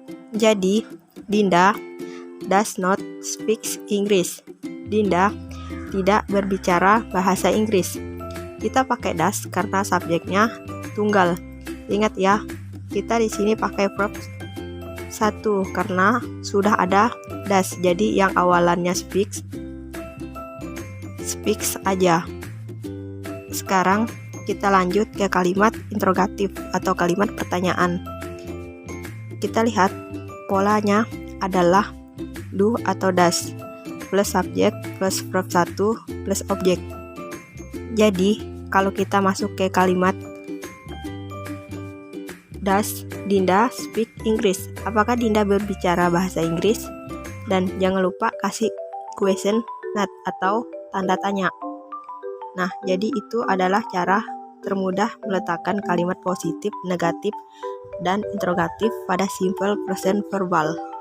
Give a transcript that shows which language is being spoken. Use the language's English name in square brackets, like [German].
[English] Jadi, Dinda does not speak English. [Indonesian] Dinda tidak berbicara bahasa Inggris. Kita pakai does karena subjeknya tunggal. Ingat ya, kita di sini pakai verb 1 karena sudah ada does. Jadi yang awalannya speaks aja. Sekarang kita lanjut ke kalimat interrogatif atau kalimat pertanyaan. Kita lihat polanya adalah do atau does plus subjek plus verb 1 plus objek. Jadi, kalau kita masuk ke kalimat [English] Does Dinda speak English? [Indonesian] Apakah Dinda berbicara bahasa Inggris? Dan jangan lupa kasih question mark atau tanda tanya. Nah, jadi itu adalah cara termudah meletakkan kalimat positif, negatif, dan interrogatif pada simple present verbal.